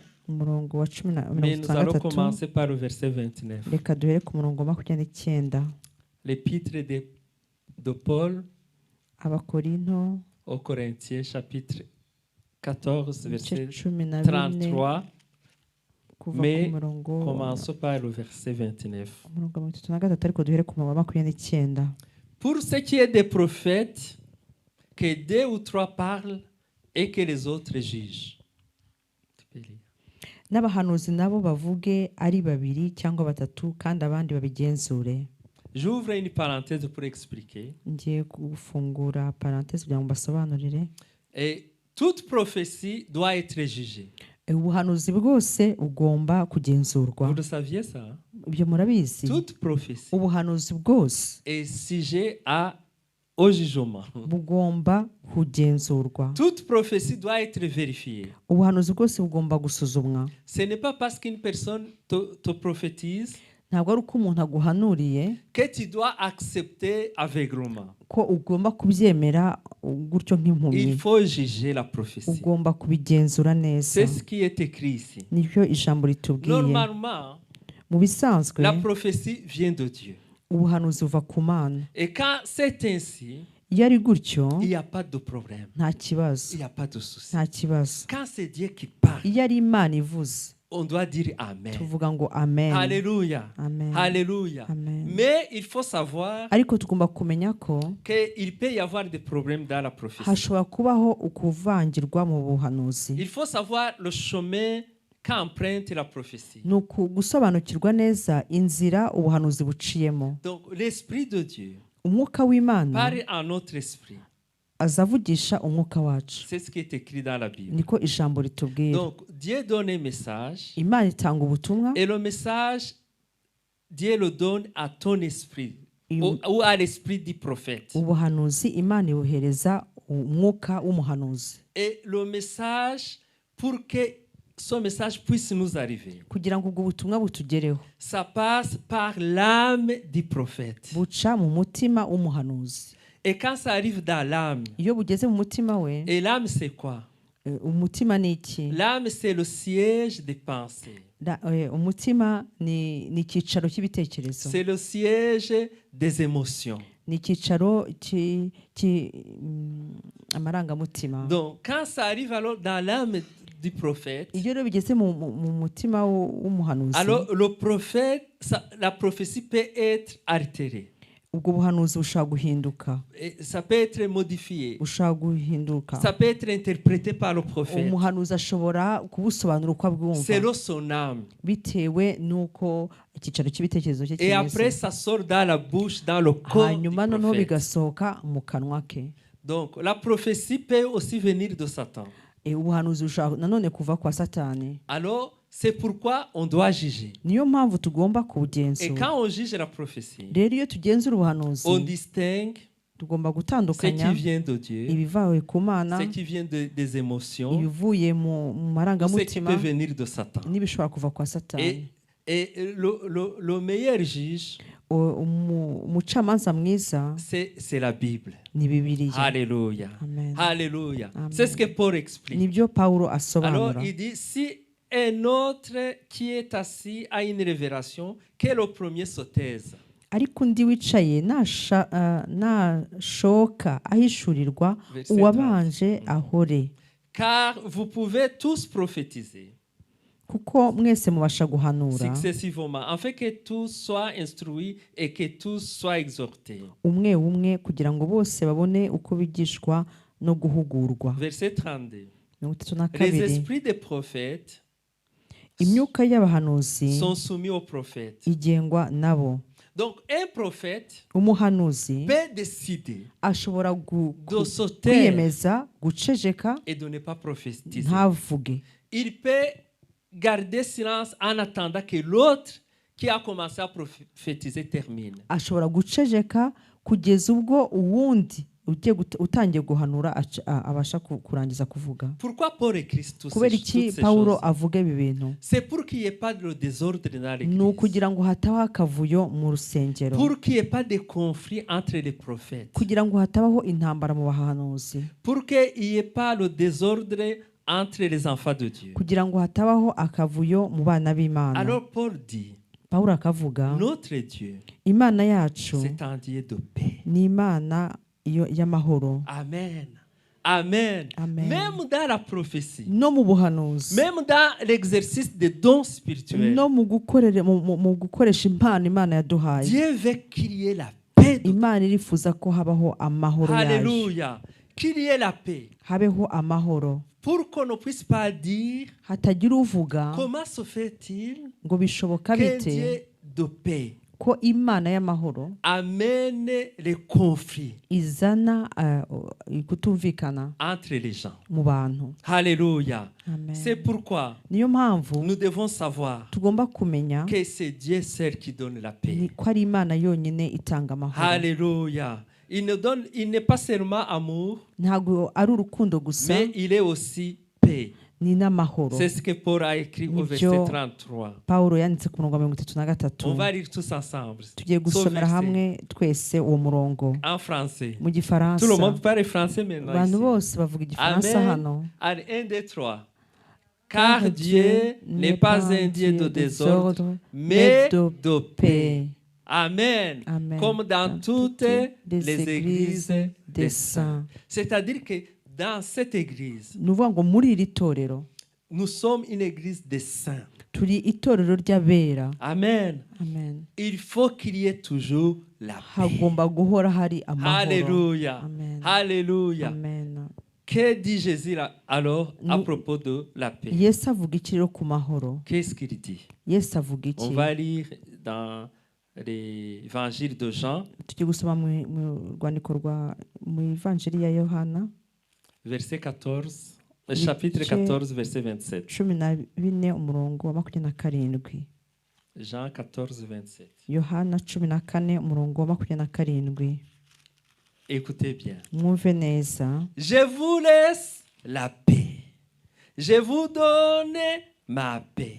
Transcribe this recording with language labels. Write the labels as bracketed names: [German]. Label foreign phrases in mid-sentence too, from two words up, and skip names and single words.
[Kinyarwanda] umurongo wa [French] Mais nous allons 63. commencer par le verset 29. [Kinyarwanda] Reka duhere ku murongo wa 29. [French] L'épître de Paul [Kinyarwanda] Abakorinto [French] aux Corinthiens, chapitre 14, [Kinyarwanda] ibice [French] verset 14 33. [Kinyarwanda] kuva [French] Mais [Kinyarwanda] ku murongo [French] commençons par le verset 29. [Kinyarwanda] umurongo wa 33 ariko duhere ku murongo wa 29. [French] Pour ce qui est des prophètes, que 2 ou 3 parlent et que les autres jugent. Tu peux lire. [Kinyarwanda] N'abahanuzi nabo bavuge ari babiri cyangwa batatu kandi abandi babigenzure. [French] J'ouvre une parenthèse pour expliquer. [Kinyarwanda] Ngiye gufungura parenthèse kugira ngo mbasobanurire. [French] Et toute prophétie doit être jugée. [Kinyarwanda] Ubuhanuzi bwose bugomba kugenzurwa. [French] Vous le saviez ça? Hein? [Kinyarwanda] Ibyo murabizi. [French] Toute prophétie [Kinyarwanda] Ubuhanuzi bwose [French] est sujet au jugement. [Kinyarwanda] bugomba kugenzurwa. [French] Toute prophétie doit être vérifiée. [Kinyarwanda] Ubuhanuzi bwose bugomba gusuzumwa. [French] Ce n'est pas parce qu'une personne te prophétise [Kinyarwanda] Ntabwo ari uko umuntu aguhanuriye [French] que tu dois accepter aveuglement. [Kinyarwanda] ko ugomba kubyemera gutyo nk'impumyi. [French] Il faut juger la prophétie. [Kinyarwanda] Ugomba kubigenzura neza. [French] C'est ce qui est écrit ici. [Kinyarwanda] Nibyo ijambo ritubwiye. [French] Normalement, [Kinyarwanda] Mu bisanzwe [French] la prophétie vient de Dieu. [Kinyarwanda] ubuhanuzi buva ku Mana. [French] Et quand c'est ainsi, [Kinyarwanda] Iyo ari gutyo [French] il n'y a pas de problème. [Kinyarwanda] nta kibazo, [French] Il n'y a pas de souci. [Kinyarwanda] nta kibazo. [French] Quand c'est Dieu qui parle, [Kinyarwanda] Iyo ari Imana ivuze [French] on doit dire Amen. [Kinyarwanda] tuvuga ngo amen. [French] Alléluia. Amen. Alléluia. Amen. Mais il faut savoir [Kinyarwanda] Ariko tugomba kumenya ko [French] qu'il peut y avoir des problèmes dans la prophétie. [Kinyarwanda] hashobora kubaho ukuvangirwa mu buhanuzi. [French] Il faut savoir le chemin qu'emprunte la prophétie. [Kinyarwanda] Ni gusobanukirwa neza inzira ubuhanuzi buciyemo. [French] Donc l'Esprit de Dieu [Kinyarwanda] Umwuka w'Imana [French] parle à notre esprit. [Kinyarwanda] azavugisha umwuka wacu. [French] C'est ce qui est écrit dans la Bible. [Kinyarwanda] Niko ijambo ritubwira. [French] Donc Dieu donne un message [Kinyarwanda] Imana itanga ubutumwa [French] et le message, Dieu le donne à ton esprit ou à l'esprit du prophète. [Kinyarwanda] ubuhanuzi Imana ibuhereza umwuka w'umuhanuzi. [French] Et le message, pour que ce message puisse nous arriver, [Kinyarwanda] kugira ngo ubwo butumwa butugereho [French] ça passe par l'âme du prophète. [Kinyarwanda] buca mu mutima w'umuhanuzi. [French] Et quand ça arrive dans l'âme, [Kinyarwanda] Iyo bugeze mu mutima we, [French] et l'âme c'est quoi? [Kinyarwanda] umutima ni iki? [French] L'âme c'est le siège des pensées. [Kinyarwanda] Umutima ni icyicaro cy'ibitekerezo, [French] C'est le siège des émotions. [Kinyarwanda] ni icyicaro amarangamutima. [French] Donc quand ça arrive alors dans l'âme du prophète, [Kinyarwanda] Iyo rero bigeze mu mutima w'umuhanuzi, [French] alors le prophète, la prophétie peut être altérée. [Kinyarwanda] ubwo buhanuzi bushobora guhinduka, [French] Et ça peut être modifié. [Kinyarwanda] bushobora guhinduka. [French] Ça peut être interprété par le prophète [Kinyarwanda] Umuhanuzi ashobora kubusobanura uko abwumva [French] selon son âme. [Kinyarwanda] bitewe n'uko icyicaro cy'ibitekerezo cye [French] Et après, [Kinyarwanda] kimeze. [French] ça sort dans la bouche, dans le corps du [Kinyarwanda] Hanyuma noneho [French] prophète. [Kinyarwanda] bigasohoka mu kanwa ke. [French] Donc, la prophétie peut aussi venir de Satan. [Kinyarwanda] Ubuhanuzi bushobora nanone kuva kwa Satani. [French] Alors, c'est pourquoi on doit juger. [Kinyarwanda] Niyo mpamvu tugomba [French] Et [Kinyarwanda] kubugenzura. [French] quand on juge la prophétie, [Kinyarwanda] Rero iyo tugenzura [French] on [Kinyarwanda] ubuhanuzi [French] distingue [Kinyarwanda] tugomba [French] ce [Kinyarwanda] gutandukanya [French] qui vient de Dieu, [Kinyarwanda] ibivawe ku Mana, [French] ce qui vient des émotions, [Kinyarwanda] ibivuye mu [French] ou ce qui [Kinyarwanda] marangamutima [French] peut venir de Satan. [Kinyarwanda] n'ibishobora kuva kwa Satani. [French] Et le meilleur juge, [Kinyarwanda] Umucamanza mwiza [French] c'est la Bible. [Kinyarwanda] ni Bibiliya. [French] Alléluia. Amen. Alléluia. Amen. C'est ce que Paul explique. [Kinyarwanda] Nibyo Pawulo [French] Alors, [Kinyarwanda] asobanura. [French] il dit, si un autre qui est assis a une révélation, que le premier se taise. [Kinyarwanda] Ariko undi wicaye nashoka ahishurirwa, [French] Verset [Kinyarwanda] uwabanje ahore. [French] Car vous pouvez tous prophétiser [Kinyarwanda] Kuko mwese mubasha guhanura [French] successivement, afin que tous soient instruits et que tous soient exhortés. [Kinyarwanda] umwe umwe kugira ngo bose babone uko bigishwa no guhugurwa. [French] Verset 32. 32. Les esprits des prophètes [Kinyarwanda] Imyuka y'abahanuzi [French] sont soumis aux prophètes. [Kinyarwanda] igengwa nabo. [French] Donc, un prophète [Kinyarwanda] Umuhanuzi [French] peut décider [Kinyarwanda] ashobora [French] de se taire [Kinyarwanda] kwiyemeza guceceka [French] et de ne pas prophétiser. [Kinyarwanda] ntavuge. [French] Il peut garder silence en attendant que l'autre qui a commencé à prophétiser termine. [Kinyarwanda] Ashobora guceceka kugeza ubwo uwundi utangiye guhanura abasha kurangiza kuvuga. [French] Pourquoi Paul écrit toutes [Kinyarwanda] Kubera [French] ces [Kinyarwanda] iki [French] choses? [Kinyarwanda] Pawulo avuga ibi bintu? [French] C'est pour qu'il n'y ait pas de désordre dans [Kinyarwanda] Ni [French] l'église. [Kinyarwanda] ukugira ngo hatabaho akavuyo mu rusengero, [French] Pour qu'il n'y ait pas de conflit entre les prophètes. [Kinyarwanda] kugira ngo hatabaho intambara mu bahanuzi, [French] Pour qu'il n'y ait pas le désordre entre les enfants de Dieu. [Kinyarwanda] kugira ngo hatabaho akavuyo mu bana b'Imana. [French] Alors Paul dit, [Kinyarwanda] Pawulo akavuga, [French] notre Dieu, [Kinyarwanda] Imana yacu [French] c'est un Dieu de paix. [Kinyarwanda] ni Imana y'amahoro. [French] Amen. Amen. Amen. Même dans la prophétie, [Kinyarwanda] No mu buhanuzi, [French] même dans l'exercice des dons spirituels, [Kinyarwanda] no mu gukoresha impano Imana yaduhaye, [French] Dieu veut qu'il y ait la paix. [Kinyarwanda] Imana irifuza ko habaho amahoro yaje. [French] Alléluia. Qu'il y ait la paix. [Kinyarwanda] Habeho amahoro, [French] Pour qu'on ne puisse pas dire [Kinyarwanda] hatagira uvuga [French] comment se fait-il [Kinyarwanda] ngo bishoboka [French] qu'un [Kinyarwanda] bite [French] Dieu de paix [Kinyarwanda] ko Imana y'amahoro [French] amène les conflits [Kinyarwanda] izana kutumvikana [French] entre les gens. [Kinyarwanda] mu bantu. [French] Alléluia. Amen. C'est pourquoi [Kinyarwanda] Niyo mpamvu [French] nous devons savoir [Kinyarwanda] tugomba kumenya [French] que c'est Dieu seul qui donne la paix. [Kinyarwanda] ni ko ari Imana yonyine itanga amahoro. [French] Alléluia. Il n'est pas seulement amour, [Kinyarwanda] Ntabwo ari urukundo gusa, [French] mais il est aussi paix. [Kinyarwanda] ni n'amahoro. [French] C'est ce que Paul a écrit au verset 33. [Kinyarwanda] Pawulo yanditse ku murongo wa 33. [French] On va lire tous ensemble. [Kinyarwanda] Tugiye gusomera hamwe twese uwo murongo [French] En français. [Kinyarwanda] mu [French] Tout le [Kinyarwanda] Gifaransa. [French] monde parle français maintenant. [Kinyarwanda] Abantu [French] Ici. [Kinyarwanda] bose bavuga Igifaransa [French] Amen. [Kinyarwanda] hano. [French] Allez, 1, 2, 3. Car Dieu n'est pas un Dieu de désordre, mais de paix. Amen. Amen. Comme dans toutes les églises des saints. saints. C'est-à-dire que dans cette église, [Kinyarwanda] ni ukuvuga ngo muri iri torero [French] nous sommes une église des saints. [Kinyarwanda] turi itorero ry'abera. [French] Amen. Amen. Il faut qu'il y ait toujours la paix. [Kinyarwanda] hagomba guhora hari amahoro. [French] Alléluia. Amen. Alléluia. Amen. Que dit Jésus là, alors à Nous- propos de la paix? [Kinyarwanda] yesu avuga iki rero ku mahoro? [French] Qu'est-ce qu'il dit? [Kinyarwanda] yesu avuga [French] On [Kinyarwanda] iki? [French] va lire dans l'évangile de Jean, [Kinyarwanda] tugiye gusoma mu ivanjiri ya yohana [French] verset 14, chapitre 14, verset 27. [Kinyarwanda] 14 umurongo wa 27. [French] Jean 14, 27. [Kinyarwanda] yohana 14 umurongo wa 27. [French] Écoutez bien. [Kinyarwanda] mwumve neza. [French] Je vous laisse la paix. Je vous donne ma paix.